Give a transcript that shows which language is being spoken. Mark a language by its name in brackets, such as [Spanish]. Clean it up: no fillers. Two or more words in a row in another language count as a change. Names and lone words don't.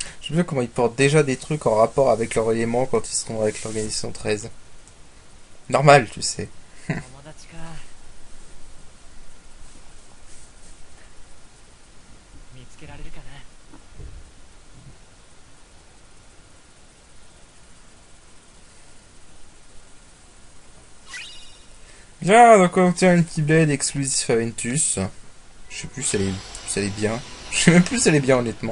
[French] J'aime bien comment ils portent déjà des trucs en rapport avec leur élément quand ils seront avec l'organisation 13. Normal, tu sais. [Japanese] 友達か。見つけられるかな。 [French] Bien, donc on obtient une Keyblade exclusif Aventus. Je sais plus si elle est bien. Je sais même plus si elle est bien, honnêtement.